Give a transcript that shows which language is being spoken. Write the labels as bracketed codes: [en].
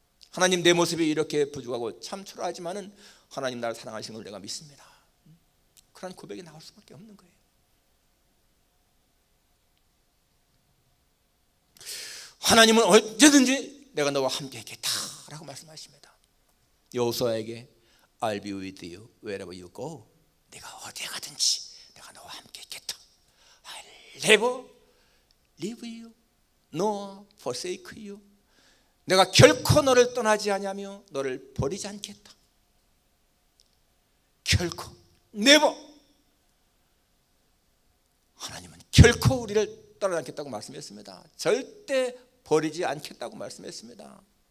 [ko] 하나님 내 모습이 이렇게 부족하고 참 초라하지만은 하나님 나를 사랑하시는 걸 내가 믿습니다. 그런 고백이 나올 수밖에 없는 거예요. 하나님은 언제든지 내가 너와 함께 있겠다 라고 말씀하십니다. [en] 여호수아에게 I'll be with you wherever you go. [ko] 내가 어디에 가든지 내가 너와 함께 있겠다. [en] I'll never leave you nor forsake you. [ko] 내가 결코 너를 떠나지 아니하며 너를 버리지 않겠다. 결코 never. 하나님은 결코 우리를 떠나지 않겠다고 말씀했습니다. 절대 버리지 않겠다고 말씀했습니다.